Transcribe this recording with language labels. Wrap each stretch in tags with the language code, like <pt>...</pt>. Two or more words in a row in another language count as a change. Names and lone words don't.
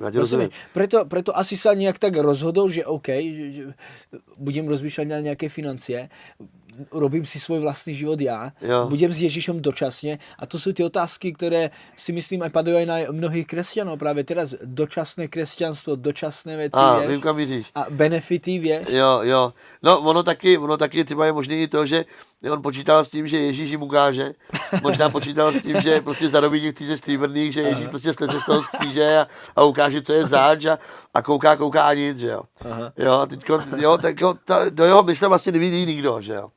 <sk>Preto asi sa nejak tak rozhodol, že OK, že budem rozmýšľať na nejaké financie, robím si svoj vlastný život ja, budem s Ježišom dočasne a to sú tie otázky, ktoré si myslím aj padajú aj na mnohých kresťanov práve teraz. Dočasné kresťanstvo, dočasné veci, vieš?</sk> <cs>Vím, kam míříš.</cs> <sk>A benefity, vieš?</sk> <cs>Jo. No, ono taky třeba je možný i to, že on počítal s tím, že Ježíš jim ukáže. Možná počítal s tím, že prostě zarobí těch 30 stříbrných, že Ježíš prostě sleze z toho kříže a ukáže, co je zač a kouká a nic, že jo. Jo, teďko, do jeho mysle vlastně nevidí nikdo, že jo.</cs>